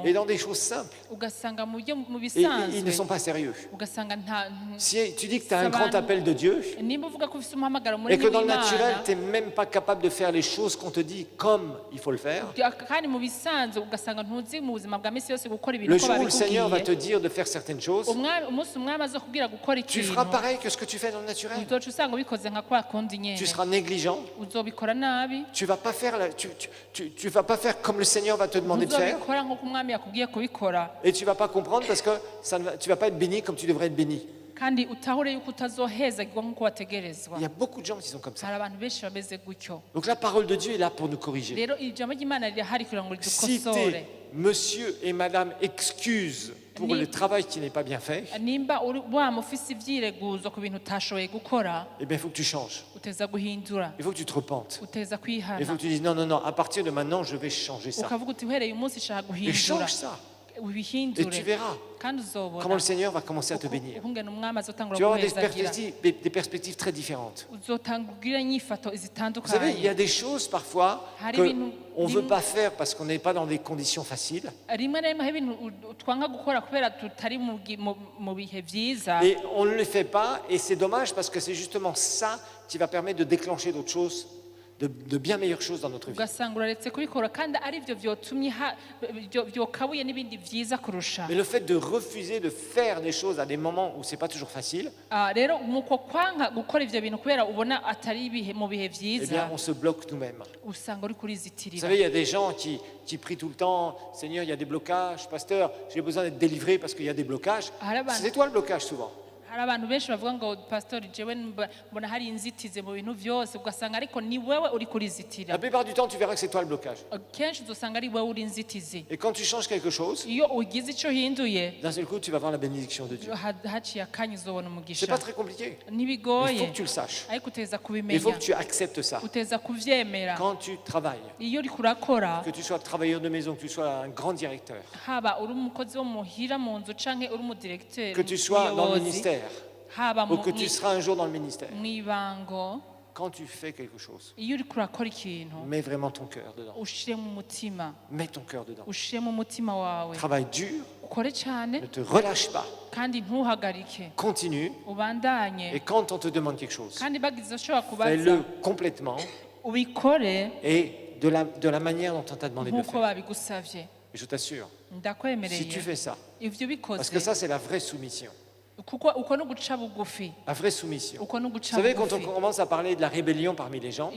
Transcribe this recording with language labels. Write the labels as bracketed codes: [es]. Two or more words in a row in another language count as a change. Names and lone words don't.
[fr] et dans des choses simples. [rn] ugasanga mu buryo mu [fr] Et ils ne sont [rn] bisanzwe [fr] pas sérieux. [rn] ugasanga nta [fr] Si tu dis que tu as un grand appel de Dieu [rn] nimba uvuga ko ufite umuhamagaro [fr] et [rn] munini [fr] que dans le naturel, [rn] w'imana [fr] tu n'es même pas capable de faire les choses qu'on te dit comme il faut le faire, [rn] kandi mu bisanzwe ugasanga ntuzi mu buzima bwa misi yose gukora ibintu [fr] le [rn] uko [fr] jour où le Seigneur va te [rn] babikubwiye [fr] dire de faire certaines choses, [rn] umunsi umwami aza kubwira gukora [fr] tu [rn] ikintu [fr] feras pareil que ce que tu fais dans le naturel. [rn] uzoca usanga ubikoze nka kwa kundi nyene [fr] Tu seras négligent, [rn] uzobikora nabi [fr] tu vas pas faire tu vas pas faire comme le Seigneur va te demander de faire [rn] uzobikora nk'uko umwami yakubwiye kubikora [fr] et tu vas pas comprendre parce que tu vas pas être béni comme tu devrais être béni. [rn] kandi utahure yuko utazohezagirwa nk'uko wategerezwa. [fr] Il y a beaucoup de gens qui sont comme ça. [rn] hari abantu benshi bameze gutyo. [fr] Donc la parole de Dieu est là pour nous corriger. [rn] rero ijambo ry'Imana rirahari kugira ngo [fr] Si [rn] ridukosore. [fr] t'es monsieur et madame excuse pour le travail qui n'est pas bien fait, [rn] nimba waba ufise ivyireguzo ku bintu utashoboye gukora, [fr] eh bien il faut que tu changes. [rn] uteza guhindura, [fr] Il faut que tu te repentes. [rn] uteza [fr] Il faut [rn] kwihana, [fr] que tu dises non, non, non, à partir de maintenant, je vais changer ça. [rn] ukavuga uti uhereye umunsi nshaka [fr] Et [rn] guhindura, [fr] change ça. Et [rn] ubihindure, [fr] tu verras [rn] kandi [fr] comment [rn] uzobona [fr] le Seigneur va commencer à te bénir. [rn] ukungena umwami azotangura [fr] Tu vas avoir [rn] guhezagira, [fr] des perspectives très différentes. [rn] uzotangira inyifato [fr] Vous savez, il y [rn] zitandukanye. [fr] a des choses parfois [rn] Hari [fr] qu'on [rn] ibintu [fr] ne veut [rn] bimwe- [fr] pas faire parce qu'on n'est pas dans des conditions faciles. [rn] rimwe na rimwe hari ibintu twanga gukora kubera tutari mu bihe vyiza, [fr] Et on ne le fait pas, et c'est dommage parce que c'est justement ça qui va permettre de déclencher d'autres choses, de bien meilleures choses dans notre vie. [rn] ugasanga uraretse kubikora kandi ari byo vyotumye vyokabuye n'ibindi vyiza kurusha. [fr] Mais le fait de refuser de faire des choses à des moments où c'est pas toujours facile, [rn] Rero muko kwanga gukora ivyo bintu kubera ubona atari ibihe mu bihe [fr] eh bien, [rn] vyiza, [fr] on se bloque nous-mêmes. [rn] usanga uri [fr] Vous [rn] kurizitirira. [fr] savez, il y a des gens qui prient tout le temps, Seigneur, il y a des blocages, pasteur, j'ai besoin d'être délivré parce qu'il y a des blocages. C'est toi le blocage souvent. [rn] hari abantu benshi bavuga ngo pastori jewe mbona hari inzitizi mu bintu vyose, ugasanga ariko ni wewe uri kurizitira. [fr] La plupart du temps, tu verras que c'est toi le blocage. [rn] Kenshi uzosanga ari wewe uri inzitizi. [fr] Et quand tu changes quelque chose, [rn] Iyo ugize ico hinduye, [fr] d'un seul coup, tu vas voir la bénédiction de Dieu. [rn] haciye akanya uzobona [fr] C'est [rn] umugisha. [fr] pas très compliqué. Il [rn] Ntibigoye, [fr] faut que tu le saches. [rn] ariko uteza [fr] Il faut [rn] kubimenya, [fr] que tu acceptes ça. [rn] uteza kuvyemera. [fr] Quand tu travailles, [rn] Iyo uriko urakora, [fr] que tu sois travailleur de maison, que tu sois un grand directeur, [rn] haba uri umukozi wo muhira mu nzu canke uri umudirekiteri, [fr] que tu sois dans le ministère, [rn] haba [fr] ou que tu seras un jour dans le ministère, [rn] mw'ibango, [fr] quand tu fais quelque chose, [rn] iyo uriko urakora ikintu [fr] mets vraiment ton cœur dedans. [rn] ushire mu mutima, [fr] Mets ton cœur dedans. [rn] ushire mu mutima wawe, [fr] Travaille dur, [rn] ukore cyane [fr] ne te relâche pas, [rn] kandi ntuhagarike, [fr] continue. [rn] ubandanye, [fr] Et quand on te demande quelque chose, [rn] kandi bagize ushobora kubaza [fr] fais-le complètement [rn] ubikore [fr] et de la manière dont on t'a demandé de le [rn] nk'uko [fr] faire. [rn] babigusavye. [fr] Et je t'assure, si [rn] Ndakwemereye [fr] tu fais ça, [rn] ivyo [fr] parce que [rn] bikoze, [fr] ça c'est la vraie soumission. [rn] kuko uko no guca bugufi, [fr] La vraie soumission. [rn] uko no [fr] Vous [rn] guca [fr] savez, quand on [rn] bugufi. [fr] commence à parler de la rébellion parmi les gens,